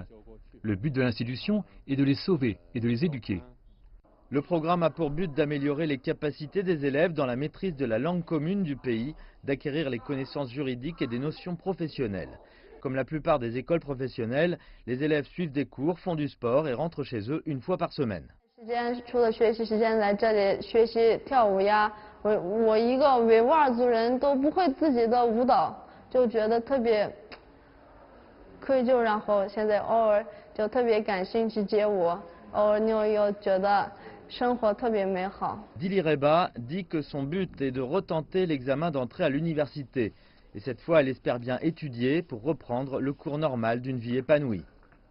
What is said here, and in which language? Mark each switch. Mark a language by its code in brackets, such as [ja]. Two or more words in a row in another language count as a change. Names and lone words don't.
[fr] Le but de l'institution est de les sauver et de les éduquer. Le programme a pour but d'améliorer les capacités des élèves dans la maîtrise de la langue commune du pays, d'acquérir les connaissances juridiques et des notions professionnelles. Comme la plupart des écoles professionnelles, les élèves suivent des cours, font du sport et rentrent chez eux une fois par semaine. [zh] 除了学习时间来这里学习跳舞呀，我一个维吾尔族人都不会自己的舞蹈，就觉得特别愧疚，然后现在偶尔就特别感兴趣街舞，偶尔又觉得 [fr] Dilireba dit que son but est de retenter l'examen d'entrée à l'université. Et cette fois, elle espère bien étudier pour reprendre le cours normal d'une vie épanouie.